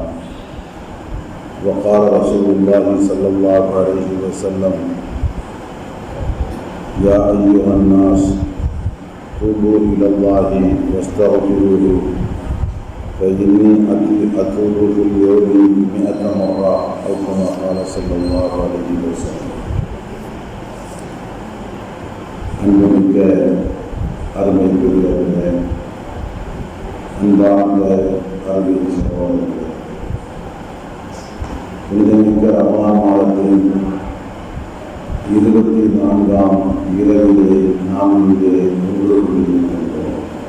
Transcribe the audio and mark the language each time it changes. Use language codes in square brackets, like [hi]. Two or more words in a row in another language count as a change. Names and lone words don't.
[ar] وقال رسول الله صلى الله عليه وسلم: يا أيها الناس توبوا إلى الله واستغفروه فإني أتوب في اليوم 100 مرة أو كما قال صلى الله عليه وسلم. [ta] அன்புமிக்க அருமை பெரியவர்களே, அன்பார்ந்த கல்வி சகோதரர்களே, புனிதமிக்க ரமலான் மாதத்தின் 24ஆம் இரவிலே நாம் இங்கே ஒன்று கொண்டிருக்கின்றோம்.